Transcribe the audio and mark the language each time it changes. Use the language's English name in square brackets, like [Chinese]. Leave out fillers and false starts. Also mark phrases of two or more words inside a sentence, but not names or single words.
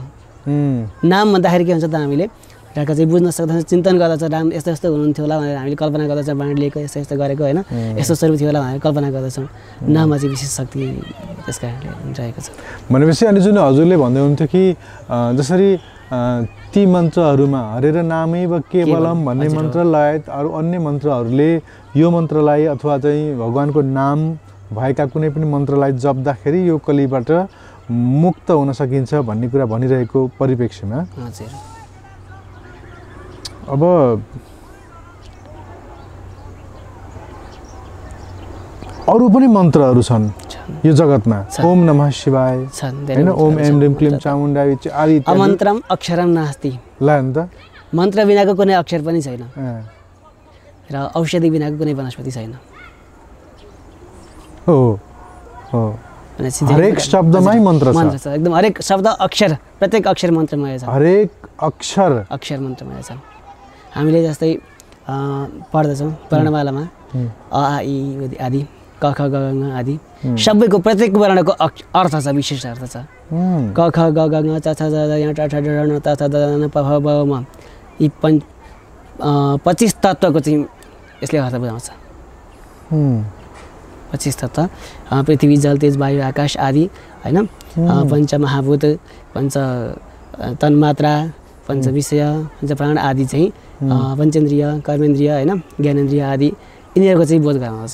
[Nepali] नाम भन्दाखेरि के हुन्छ त हामीले ढाका चाहिँ बुझ्न सक्दछौँ, चिन्तन गर्दछ राम यस्तो यस्तो हुनुहुन्थ्यो होला भनेर हामीले कल्पना गर्दछौँ, बाँडिएको यस्तो यस्तो गरेको होइन यस्तो स्वरूप थियो होला भनेर कल्पना गर्दछौँ। नाममा चाहिँ विशेष शक्ति त्यस कारणले रहेको छ भनेपछि। अनि जुन हजुरले भन्दै हुन्थ्यो कि जसरी ती मन्त्रहरूमा [Sanskrit] हरेर नामैव केवलम [Nepali] भन्ने मन्त्र लगायत अरू अन्य मन्त्रहरूले यो मन्त्रलाई अथवा चाहिँ भगवानको नाम भएका कुनै पनि मन्त्रलाई जप्दाखेरि यो कलिबाट मुक्त हुन सकिन्छ भन्ने कुरा भनिरहेको परिप्रेक्ष्यमा अब अरू पनि मन्त्रहरू छन् यो जगतमा। [Sanskrit] ओम नमः शिवाय हैन, ओम एम ह्रीम क्लीम चामुण्डाय आदि अमन्त्रम अक्षरम नास्ति। [Nepali] ल नि त मन्त्र बिनाको कुनै अक्षर पनि छैन र औषधि बिनाको कुनै वनस्पति छैन। हो हो हरेक शब्दमै मन्त्र छ, एकदम हरेक शब्द अक्षर प्रत्येक अक्षर मन्त्रमय छ। हरेक अक्षर मन्त्रमय छ। हामीले जस्तै पढ्दछौँ वर्णमालामा अ आ इ आदि क ख ग घ आदि सबैको प्रत्येक वर्णको अर्थ छ, विशेष अर्थ छ। क ख ग घ ङ च छ ज य ट ठ ड ण त थ द न प फ ब म यी 25 तत्त्वको चाहिँ यसले अर्थ बुझाउँछ। 25 तत्त्व पृथ्वी जल तेज वायु आकाश आदि होइन, पञ्चमहाभूत, पञ्च तन्मात्रा, पञ्च विषय, पञ्च प्राण आदि चाहिँ पञ्चेन्द्रिय, कर्मेन्द्रिय होइन, ज्ञानेन्द्रिय आदि यिनीहरूको चाहिँ बोध गराउँछ।